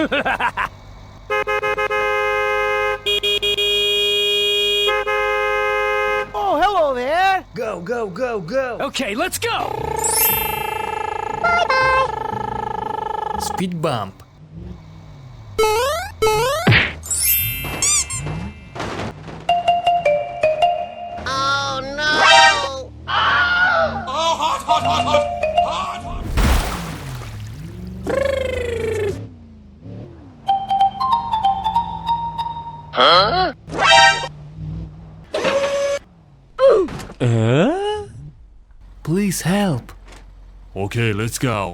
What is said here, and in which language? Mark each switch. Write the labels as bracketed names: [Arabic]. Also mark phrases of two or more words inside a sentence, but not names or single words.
[English] Oh, hello there! Go, go, go, go! Okay, let's go! Speed bump. Oh no! Oh, hot, hot, hot, hot! Hot, hot! Huh? Please help. Okay, let's go.